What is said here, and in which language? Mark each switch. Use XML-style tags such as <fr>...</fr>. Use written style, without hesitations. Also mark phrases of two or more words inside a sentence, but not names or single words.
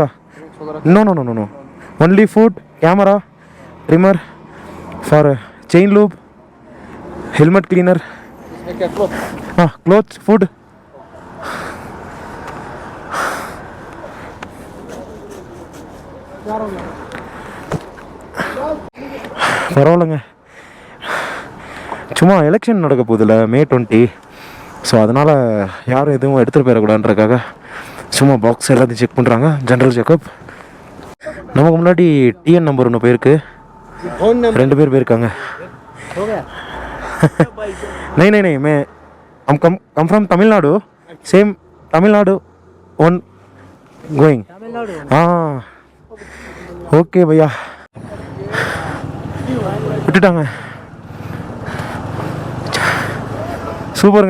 <en>No. Only food, camera, trimmer, for chain loop, helmet cleaner. Okay, clothes. Clothes, food.</en> <ta>பரவாயில்லைங்க. சும்மா எலெக்ஷன் நடக்க போகுதுல்ல, May 20. ஸோ அதனால் யாரும் எதுவும் எடுத்துகிட்டு போயிடக்கூடாதுன்றக்காக சும்மா பாக்ஸ் எல்லாத்தையும் செக் பண்ணுறாங்க.</ta> <en>general checkup.</en> <ta>நமக்கு முன்னாடி டிஎன் நம்பர் ஒன்று போயிருக்கு, 2 பேர் போயிருக்காங்க.</ta> <hi>नहीं मैं हम</hi> <en>come from Tamil Nadu, same Tamil Nadu one going.</en> <ta>हाँ ஓகே பையா, விட்டுட்டாங்க. சூப்பருங்க.</ta>